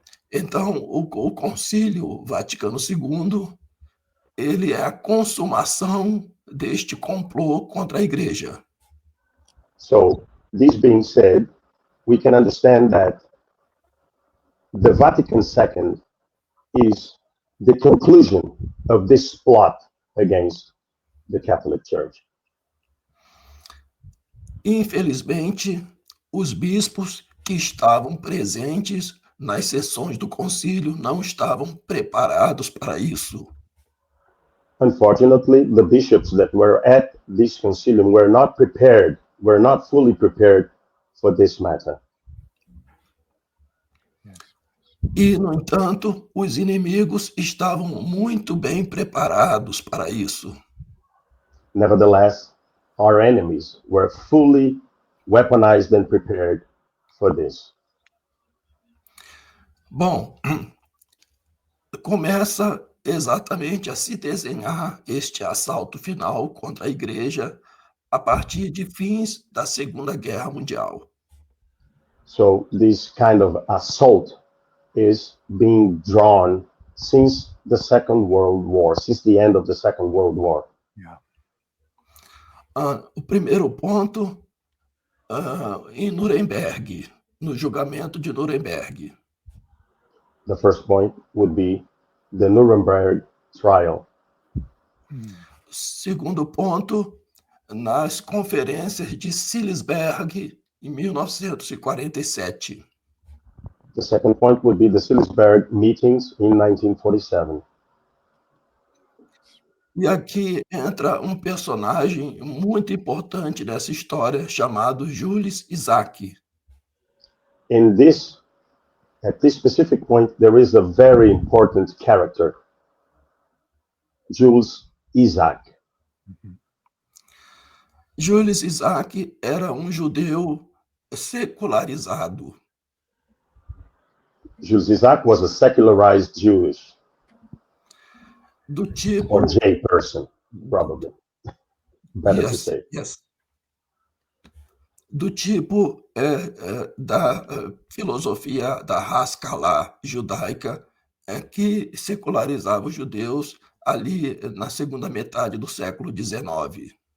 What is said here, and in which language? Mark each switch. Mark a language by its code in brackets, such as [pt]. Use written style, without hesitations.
[pt] Então, o Concílio Vaticano II, ele é a consumação deste complô contra a Igreja. [en] So, this being said, we can understand that the Vatican II is the conclusion of this plot against the Catholic Church. [pt] Infelizmente, os bispos que estavam presentes nas sessões do concílio não estavam preparados para isso. [en] Unfortunately, the bishops that were at this concilium were not prepared, were not fully prepared for this matter. [pt] E, no entanto, os inimigos estavam muito bem preparados para isso. [en] Nevertheless, our enemies were fully weaponized and prepared for this. [pt] Bom, começa exatamente a se desenhar este assalto final contra a igreja a partir de fins da Segunda Guerra Mundial. [en] So this kind of assault is being drawn since the Second World War, since the end of the Second World War. [pt] O primeiro ponto, em Nuremberg, no julgamento de Nuremberg. [en] The first point would be the Nuremberg trial. [pt] Segundo ponto, nas conferências de Salisbury, em 1947. [en] The second point would be the Salisbury meetings in 1947. [pt] E aqui entra um personagem muito importante nessa história chamado Julius Isaac. [en] At this specific point, there is a very important character, Jules Isaac. [pt] Julius Isaac era um judeu secularizado. [en] Jules Isaac was a secularized Jewish, [pt] do tipo, [en] or J person, probably. Better to say. Yes. [pt] Do tipo da filosofia da Haskalah judaica, que secularizava os judeus ali na segunda metade do século XIX.